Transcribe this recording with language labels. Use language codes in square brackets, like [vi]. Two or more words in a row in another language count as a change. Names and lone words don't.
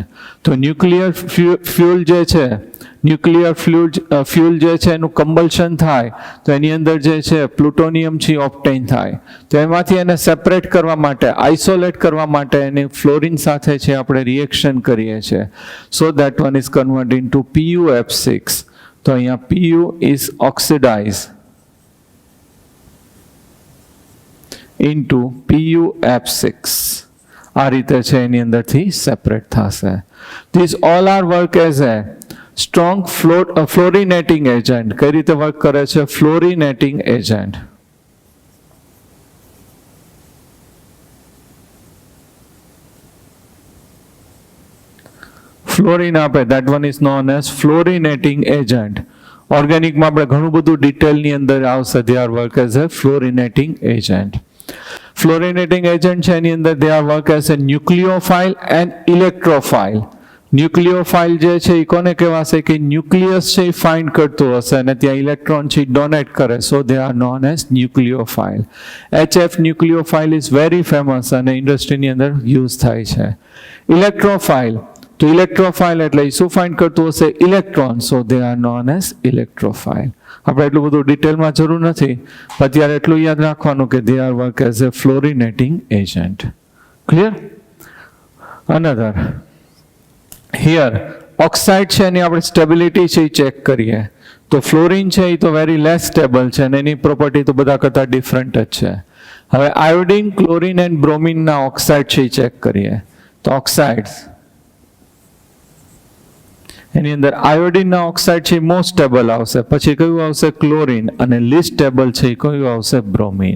[gu] તો [en] nuclear fuel [gu] જે છે, [en] nuclear fuel [gu] જે છે એનું કમ્બલ્શન થાય તો એની અંદર જે છે પ્લુટોનિયમ છે ઓબ્ટેન થાય, તો એમાંથી એને સેપરેટ કરવા માટે, આઇસોલેટ કરવા માટે એને ફ્લોરિન સાથે છે આપણે રિએક્શન કરીએ છીએ, [en] so that one is convert into PuF6. [gu] તો અહીંયા [en] Pu is oxidise into PuF6. [gu] આ રીતે છે એની અંદરથી સેપરેટ થશે. [en] These all are work as a strong fluorinating agent. [gu] કઈ રીતે વર્ક કરે છે, [en] fluorinating agent. [gu] ફ્લોરિન આપે, [en] that one is known as fluorinating agent. [gu] ઓર્ગેનિકમાં આપણે ઘણું બધું ડિટેલની અંદર આવશે. [en] they are work as a fluorinating agent. fluorinating agent [gu] છે એની અંદર [en] they are work as a nucleophile and electrophile. [gu] ન્યુક્લિયોફાઇલ જે છે એ કોને કહેવાશે કે ન્યુક્લિયસ છે એ ફાઇન્ડ કરતું હશે અને ત્યાં ઇલેક્ટ્રોન છે ડોનેટ કરે, સો [en] they are known as nucleophile. [gu] HF [en] nucleophile is very famous [gu] અને ઇન્ડસ્ટ્રીની અંદર યુઝ થાય છે. ઇલેક્ટ્રોફાઇલ, તો ઇલેક્ટ્રોફાઇલ એટલે શું ફાઇન્ડ કરતું હશે, ઇલેક્ટ્રોન, સો [en] they are known as electrophile. [gu] આપણે એટલું બધું ડિટેલમાં જરૂર નથી, પણ અત્યારે એટલું યાદ રાખવાનું કે [en] they are work as a fluorinating agent. [gu] ક્લિયર? Another, here ઓક્સાઇડ છે એની આપણે સ્ટેબિલિટી છે એ ચેક કરીએ તો ફ્લોરિન છે એ તો [en] very less stable [gu] છે અને એની પ્રોપર્ટી તો બધા કરતાં ડિફરન્ટ જ છે. હવે આયોડિન, ક્લોરિન એન્ડ બ્રોમિનના ઓક્સાઇડ છે એ ચેક કરીએ તો ઓક્સાઇડ્સ એની અંદર આયોડિનના ઓક્સાઇડ છે [en] most stable [gu] આવશે, પછી કયું આવશે, ક્લોરિન, અને [en] least stable [gu] છે કયું આવશે, બ્રોમિન.